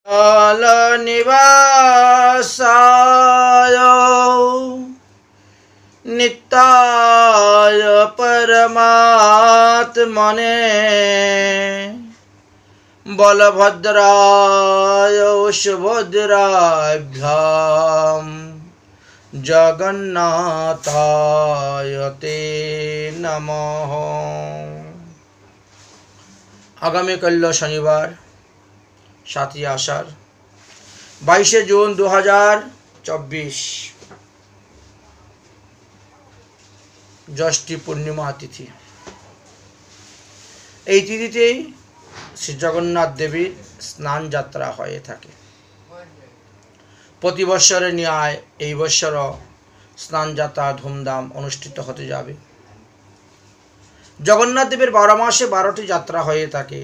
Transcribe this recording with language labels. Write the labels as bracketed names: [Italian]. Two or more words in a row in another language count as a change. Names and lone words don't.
[Sanskrit] निवासाय नित्याय परमात्मने बलभद्राय सुभद्राभ्यां जगन्नाथाय ते नमः। [Bangla] আগামীকাল শনিবার 7 আষাঢ় 22 জুন 2024 ষষ্ঠী পূর্ণিমা তিথি। এই তিথিতেই শ্রী জগন্নাথ দেবীর স্নান যাত্রা হয়ে থাকে। প্রতি বৎসরের ন্যায় এই বৎসরও স্নান যাত্রা ধুমধাম অনুষ্ঠিত হতে যাবে। জগন্নাথ দেবের 12 মাসে 12টি যাত্রা হয়ে থাকে।